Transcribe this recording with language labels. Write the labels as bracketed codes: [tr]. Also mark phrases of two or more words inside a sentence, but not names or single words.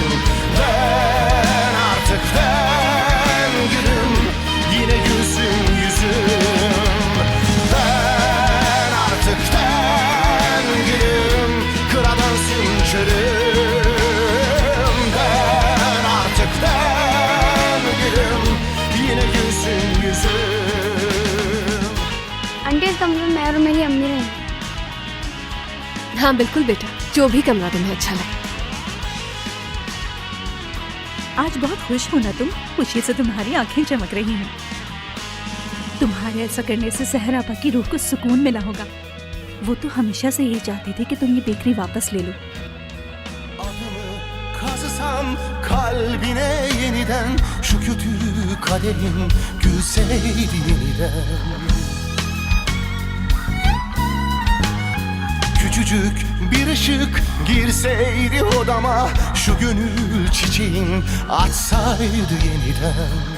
[tr] Dön artık dön gülüm, yine gülsün yüzüm. Dön artık dön gülüm, kıra dönsün körüm. Dön artık dön gülüm, yine gülsün yüzüm. [ur] آنٹی اس کمرے میں میں اور میری امی رہیں گے. ہاں بالکل بیٹا، جو بھی کمرہ تمہیں اچھا لگے. آج بہت خوش ہو نا تم? خوشی سے تمہاری آنکھیں چمک رہی ہیں۔ تمہارے ایسا کرنے سے سحر آپا کی روح کو سکون ملا ہوگا. وہ تو ہمیشہ سے یہی چاہتی تھی کہ تم یہ بیکری واپس لے لو. [tr] Adımı kazısam kalbine yeniden şu kötü kaderim gülseydi yeniden. Küçücük bir ışık girseydi odama, şu gönül çiçeğin açsaydı yeniden.